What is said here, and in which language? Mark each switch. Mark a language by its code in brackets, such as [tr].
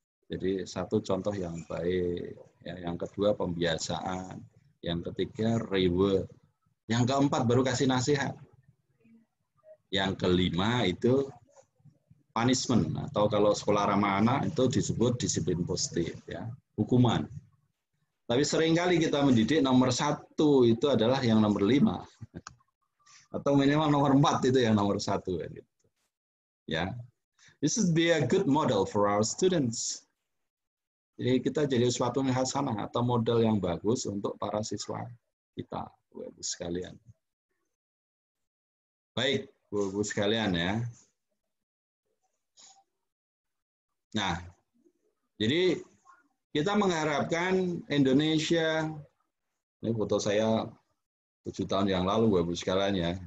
[id] Jadi 1 contoh yang baik, ya, yang kedua pembiasaan, yang ketiga reward, yang keempat baru kasih nasihat, yang kelima itu punishment, atau kalau sekolah ramah anak itu disebut disiplin positif, ya, hukuman. Tapi seringkali kita mendidik nomor 1 itu adalah yang nomor 5, atau minimal nomor 4 itu yang nomor 1, gitu. [en] Ya, this would be a good model for our students. [id] Jadi kita jadi suatu hasanah atau model yang bagus untuk para siswa kita, Bapak-Ibu sekalian. Baik, Bapak-Ibu sekalian ya. Nah, jadi kita mengharapkan Indonesia, ini foto saya 7 tahun yang lalu, Bapak-Ibu sekalian ya.